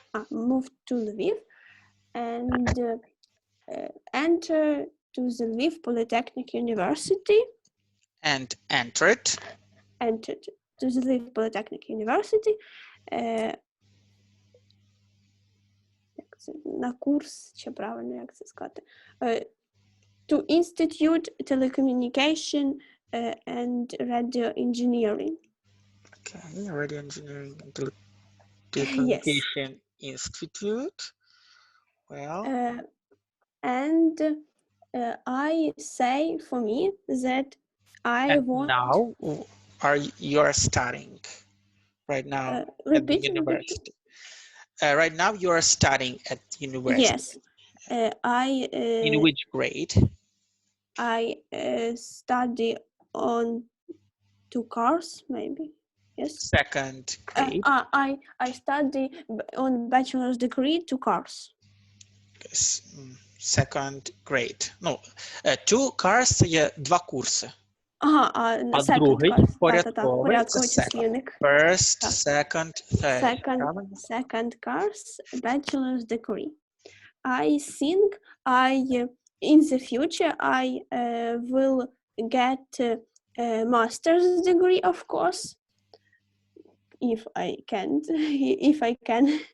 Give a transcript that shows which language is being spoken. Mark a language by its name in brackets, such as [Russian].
[English] moved to Lviv and entered to the Lviv Polytechnic University. And entered to the Lviv Polytechnic University. [Ukrainian] На курс, чи правильно як це сказати? [English] To Institute Telecommunication and Radio Engineering. Okay, Radio Engineering and Telecommunication Institute. Well, and I say for me that I want. Now, you are studying right now at the university. Right now, you are studying at university. Yes, in which grade? I study on 2 course, maybe. Yes. Second grade. I study on bachelor's degree 2 course. Yes. Second grade. No, 2 course [Ukrainian] це є 2 курси. А другий порядковий це second. [English] First, second, third. Second course, bachelor's degree. I think in the future I will get a master's degree, of course, if I can.